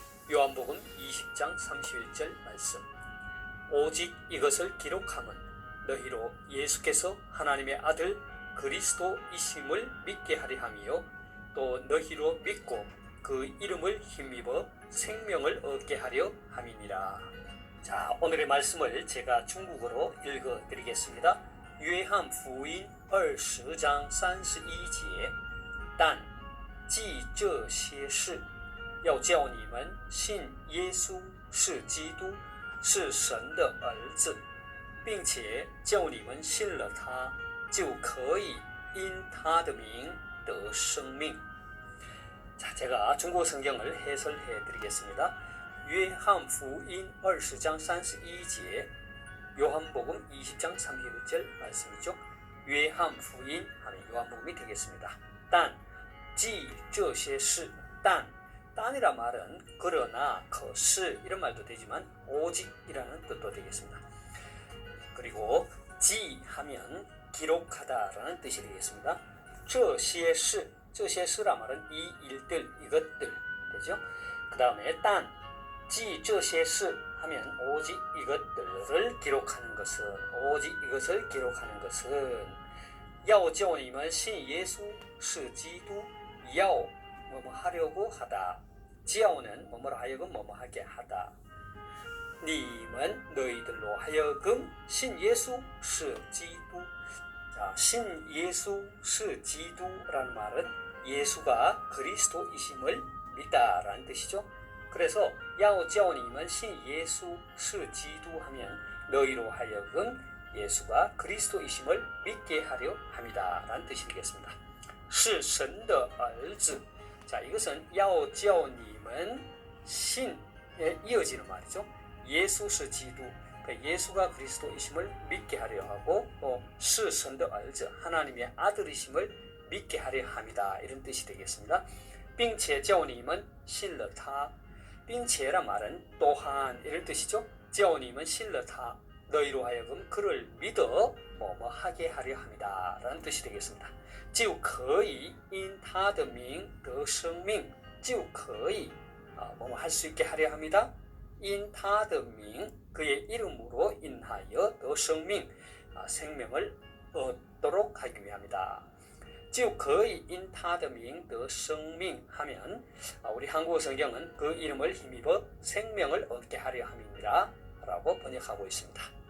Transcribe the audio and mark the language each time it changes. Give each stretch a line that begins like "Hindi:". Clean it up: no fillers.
Korean: 요한복음 20장 31절 말씀. 오직 이것을 기록함은 너희로 예수께서 하나님의 아들 그리스도이심을 믿게 하려 함이요 또 너희로 믿고 그 이름을 힘입어 생명을 얻게 하려 함이니라. 자, 오늘의 말씀을 제가 중국어로 읽어드리겠습니다.
Chinese: 约翰福音20章31节，但记这些事，要叫你们信耶稣是基督，是神的儿子，并且叫你们信了他，就可以因他的名得生命。
Korean: 자, 제가 중국어 성경을 해설해 드리겠습니다. 요한복음 20장 31절 요한복음 20장 31절 말씀이죠. 요한복음 하면 요한복음이 되겠습니다. 단,
Chinese: 记这些事,
Korean: 딴이란 말은 그러나,
Chinese: 可是
Korean: 이런 말도 되지만 오직이라는 뜻도 되겠습니다. 그리고 记 하면 기록하다라는 뜻이 되겠습니다.
Chinese: 这些事,
Korean: 这些事란 말은 이 일들, 이것들 되죠. 그 다음에 딴,
Chinese: 记这些事
Korean: 하면 오직 이것들을 기록하는 것은, 오직 이것을 기록하는 것은
Chinese: 要叫你们信耶稣是基督,
Korean: 要 뭐뭐 하려고 하다, 叫는 뭐뭐로 하여금 뭐뭐 하게 하다.
Chinese: 你们
Korean: 너희들로 하여금
Chinese: 信耶稣是基督.
Korean: 자,
Chinese: 信耶稣是基督
Korean: 라는 말은 예수가 그리스도이심을 믿다라는 뜻이죠. 그래서
Chinese: 要叫你们信耶稣是基督
Korean: 하면 너희로 하여금 예수가 그리스도이심을 믿게 하려 합니다 라는 뜻이 되겠습니다.
Chinese: 是神的儿子.
Korean: 자, 이것은
Chinese: 要叫你们信
Korean: 에 이어지는 말이죠. 예수
Chinese: 是基督,
Korean: 예수가 그리스도이심을 믿게 하려 하고 또
Chinese: 是神的儿子,
Korean: 하나님의 아들이심을 믿게 하려 합니다. 이런 뜻이 되겠습니다.
Chinese: 并且叫你们信了他,
Korean: 并且란 말은 또한 이런 뜻이죠.
Chinese: 叫你们信了他,
Korean: 너희로 하여금 그를 믿어 뭐뭐 하게 하려 합니다 라는 뜻이 되겠습니다.
Chinese: 就可以因他的名得生命, 就可以
Korean: 뭐뭐 할 수 있게 하려 합니다.
Chinese: 因他的名,
Korean: 그의 이름으로 인하여 더 생명, 생명을 얻도록 하기 위함이다.
Chinese: 就可以因他的名得生命
Korean: 하면 우리 한국어 성경은 그 이름을 힘입어 생명을 얻게 하려 함이니라 라고 번역하고 있습니다.